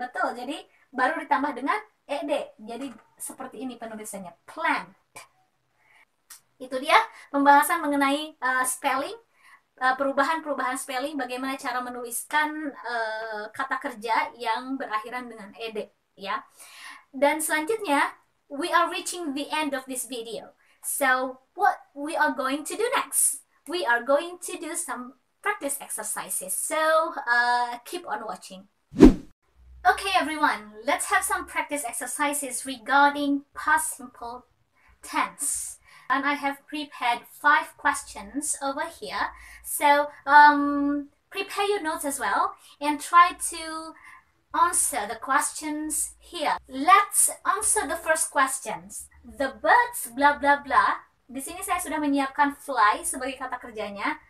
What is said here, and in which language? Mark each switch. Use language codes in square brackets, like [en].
[id] Betul, jadi baru ditambah dengan ED. Jadi seperti ini penulisannya. Plan. Itu dia pembahasan mengenai spelling. perubahan-perubahan spelling, bagaimana cara menuliskan kata kerja yang berakhiran dengan ed, ya. Dan selanjutnya, [en] we are reaching the end of this video. So, what we are going to do next? We are going to do some practice exercises. So, keep on watching. Okay, everyone, let's have some practice exercises regarding past simple tense. And I have prepared 5 questions over here. So prepare your notes as well and try to answer the questions here. Let's answer the first questions. The birds blah blah blah. [id] Di sini saya sudah menyiapkan fly sebagai kata kerjanya.